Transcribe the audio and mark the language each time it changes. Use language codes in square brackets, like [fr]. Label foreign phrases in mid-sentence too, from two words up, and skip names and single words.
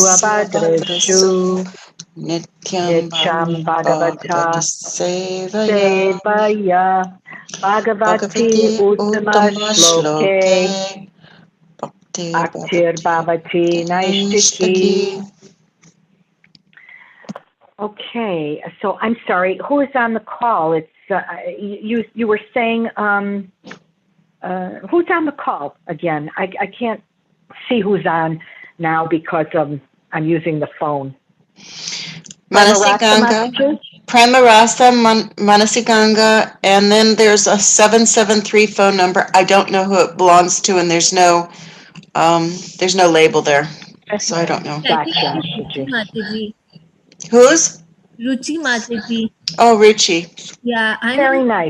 [sa] Staprayasya Bhadrasam Abadrashu, Nityam Nityam Bhagavata Bhagavata, Sevaya Sevaya, Bhagavati Bhagavati Uttama Uttama Shloke, Shloke Bhaktir Bhaktir Bhavati Bhavati Naishtaki. Nishtaki. [en] Okay, so I'm sorry. Who is on the call? It's you were saying who's on the call again? I can't see who's on now because I'm using the phone. Pramarasa Manasiganga, messages. Pramarasa, Manasiganga, and then there's a 773 phone number. I don't know who it belongs to, and there's no label there, so I don't know. I think Gotcha, it's Ruchi Mataji. Mataji. Who's? Ruchi Mataji. Oh, Ruchi. Yeah, I'm in Very nice.